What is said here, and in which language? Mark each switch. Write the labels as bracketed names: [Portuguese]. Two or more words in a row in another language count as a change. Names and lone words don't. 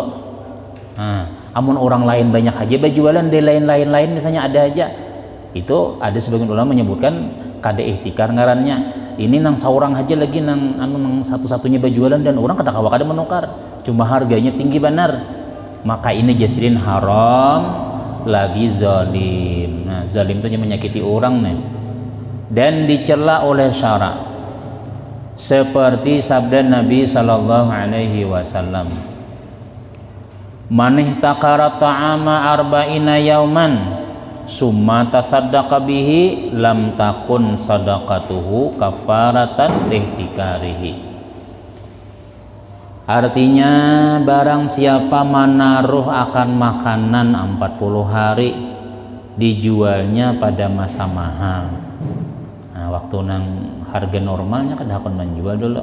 [Banjar] Nah, amun orang lain banyak aja berjualan di lain-lain misalnya ada aja, itu ada sebagian ulama menyebutkan kada ihtikar ngarannya, ini nang seorang aja lagi nang satu-satunya berjualan dan orang kada kawa kada menukar, cuma harganya tinggi benar, maka ini jasiden haram lagi zalim. [Indonesian] Nah zalim itu menyakiti orang nih dan dicela oleh syara, seperti sabda Nabi [Arabic] صلى الله عليه وسلم من احتكر طعاما أربعين يوما ثم تصدق به لم تكن صدقته كفارة لاحتكاره. [Indonesian] Artinya barang siapa menaruh akan makanan 40 hari dijualnya pada masa mahal. [Banjar] Nah, waktu nang harga normalnya kan akan menjual dulu.